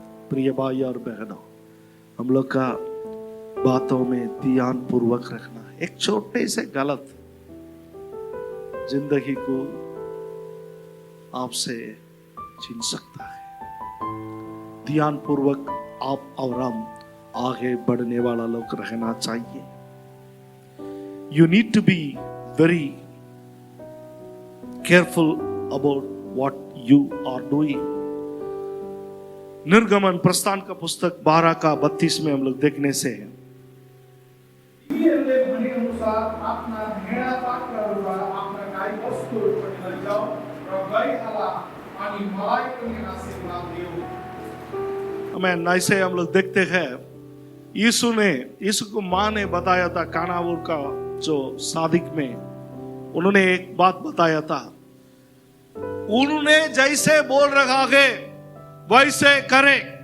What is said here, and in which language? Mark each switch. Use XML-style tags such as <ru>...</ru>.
<hi>प्रिय भाई और बहनों, हम लोग का बातों में ध्यान पूर्वक रखना. एक छोटे से गलत जिंदगी को आपसे छीन सकता है. ध्यान पूर्वक आप और हम आगे बढ़ने वाला लोग रहना चाहिए.</hi> <en>You need to be very careful about what you are doing.</en> <hi>निर्गमन प्रस्थान का पुस्तक 12 का 32 में हम लोग देखने से है.</hi> <ne>भने अनुसार आफ्ना भेडा पात्रहरूमा आफ्ना गाई वस्तुहरू पनि लैजाऊ र गइहाला अनि मलाई पनि आशीर्वाद दिऊ.</ne> <hi>हमें ऐसे हम लोग देखते हैं, यीशु को माँ ने बताया था कानावूर का जो सादिक में, उन्होंने एक बात बताया था. उन्होंने जैसे बोल रखा है वैसे करे.</hi>